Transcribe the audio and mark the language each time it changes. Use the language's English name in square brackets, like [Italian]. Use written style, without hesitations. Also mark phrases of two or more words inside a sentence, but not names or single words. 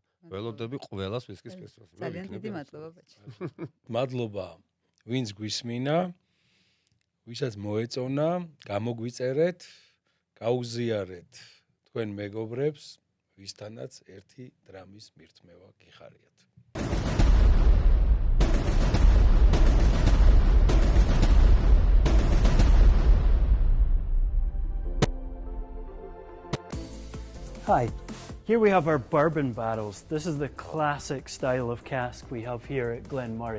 [Georgian] ველოდები ყველას ვისკის ფესტივალზე. ძალიან დიდი მადლობა ბაჩა. მადლობა ვინც გვისმინა, ვისაც მოეწონა, გამოგვიწერეთ, გაუზიარეთ თქვენ მეგობრებს, ვისთანაც ერთი დრამის მირთმევა გიხარიათ. [English] Hi, here we have our bourbon barrels. This is the classic style of cask we have here at Glen Murray.